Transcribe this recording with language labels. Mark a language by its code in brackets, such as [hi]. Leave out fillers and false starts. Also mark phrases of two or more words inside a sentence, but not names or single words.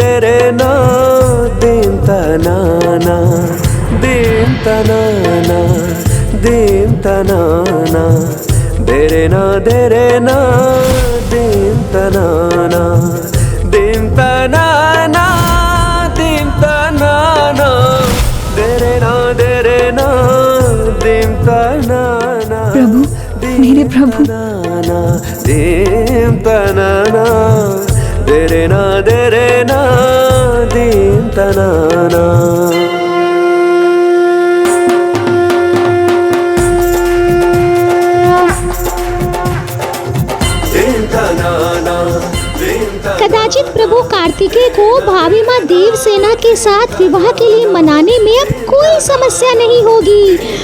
[hi] दीम तनाना दीम तनाना दीम तनाना देरे ना दीम तनाना दीम तनाना दीम तनाना देरे ना दीम तनाना। प्रभु, मेरे प्रभु, दीम तनाना देरे ना दीम तनाना। कदाचित प्रभु कार्तिकेय को भाभी माँ देवसेना के साथ विवाह के लिए मनाने में अब कोई समस्या नहीं होगी।